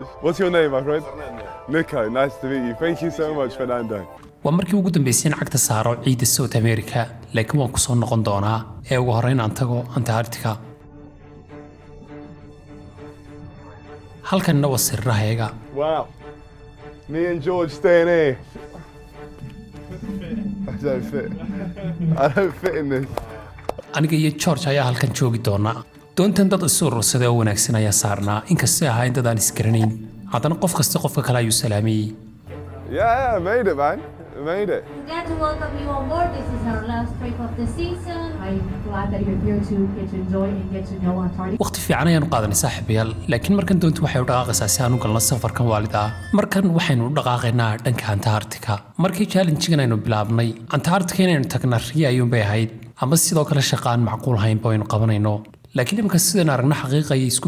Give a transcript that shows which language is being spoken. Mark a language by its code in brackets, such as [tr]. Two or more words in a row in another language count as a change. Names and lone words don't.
[en] What's your name, my friend? Niko. Nice to meet you. Thank you so much, Fernando. [so] waa markii ugu dambeysay lacagta saaro ciidda South America laakiin waan ku soo noqon doonaa ee ugu horreyn aan tago Antarctica halkanna waa sirrahayaga [en] Wow. Me and George staying here. I don't fit. I don't fit in this. [so] aniga iyo George ayaa halkan joogi doona doontan dad isu urursaday oo wanaagsan ayaa saarnaa inkastoo ahayn dad aan isgaranayn haddana qof kasta qofka kale ayuu salaamiyey [en] Yeah, I made it, man. I made it. Glad to welcome you on board. This is our last trip of the season. I'm glad that you're here to get to enjoy and get to know Antarctica. [so] waqti fiican ayaan u qaadanay saaxiibayaal laakiin markan doontu waxay u dhaqaaqaysaa si aan u galno safarkan waalida ah markan waxaynu u dhaqaaqaynaa dhanka Antarctica markii challenge-gan aynu bilaabnay Antarctica inaynu tagna riya ayuun bay ahayd ama sidoo kale shaqaan macquul hayn baynu qabanayno laakiin imika sidaan aragna xaqiiqa ayay isku